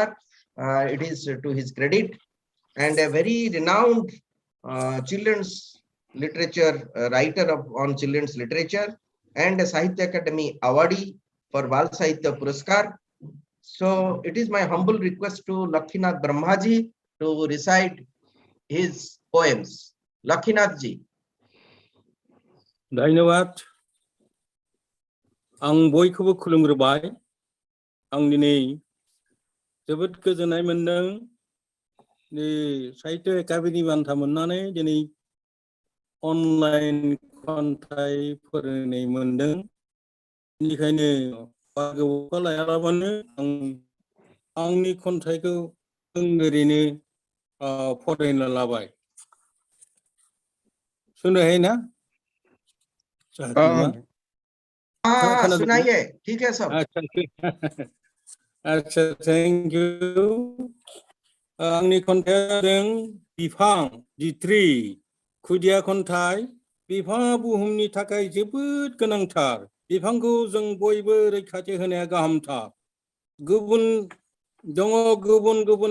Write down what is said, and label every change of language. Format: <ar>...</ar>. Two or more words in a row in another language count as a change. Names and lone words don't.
<en>It is to his credit, and a very renowned children's literature writer on children's literature, and a Sahitya Akademi awardee for Bal Sahitya Puraskar. So it is my humble request to Lakshinath Brahmaji to recite his poems. Lakshinath ji.</en> <brx>धन्यवाद आं बयखौबो खुलुमग्रोबाय आं दिनै जोबोद गोजोननाय मोनदों साहित्य एकाडेमि बान्था मोननानै दिनै अनलाइन खन्थाइ फोरोंनाय मोनदों बेनिखायनो बागोवखा लायालाबानो आं आंनि खन्थाइखौ ओरैनो फरायना लाबाय सुनो ना</brx> <hi>सुनाइए ठीक है सब</hi> <brx>अच्छा</brx> <en>thank you</en> <brx>आंनि खन्थाइजों बिफां जिट्री खुदिया खन्थाइ बिफाङा बुहुमनि थाखाय जोबोद गोनांथार बिफांखौ जों बयबो रैखाथि होनाया गाहामथार गुबुन दङ गुबुन गुबुन</brx>